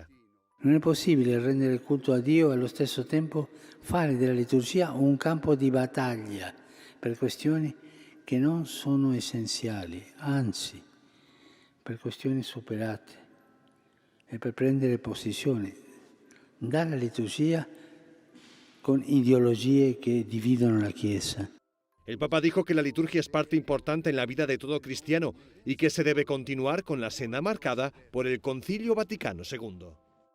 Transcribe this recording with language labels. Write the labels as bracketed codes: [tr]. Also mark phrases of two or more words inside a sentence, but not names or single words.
[it] Non è possibile rendere il culto a Dio e allo stesso tempo fare della liturgia un campo di battaglia per questioni che non sono essenziali, anzi, per questioni superate e per prendere posizione dalla liturgia con ideologie che dividono la Chiesa. [es] El Papa dijo que la liturgia es parte importante en la vida de todo cristiano y que se debe continuar con la senda marcada por el Concilio Vaticano II.